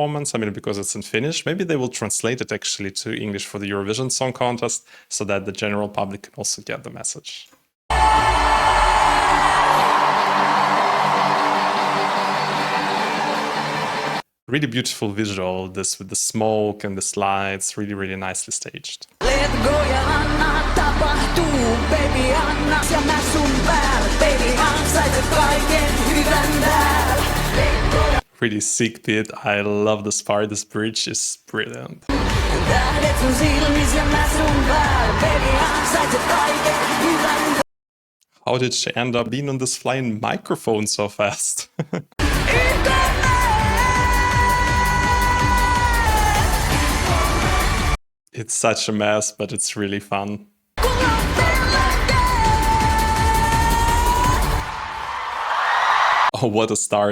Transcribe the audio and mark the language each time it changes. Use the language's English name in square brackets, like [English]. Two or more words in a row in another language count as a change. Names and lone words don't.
[English] I mean, because it's in Finnish. Maybe they will translate it actually to English for the Eurovision Song Contest so that the general public can also get the message. Really beautiful visual, this with the smoke and the slides, really nicely staged. Let go [Finnish] ja anna tapahtuu, baby anna ja mä sun päällä, baby ansaiset kaiken hyvän täällä. [English] Really sick beat, I love this part, this bridge is brilliant. [Finnish] Tähdet sun silmis ja mä sun päällä, baby ansaiset kaiken hyvän täällä. [English] How did she end up being on this flying microphone so fast? It's such a mess, but it's really fun. Oh, what a star.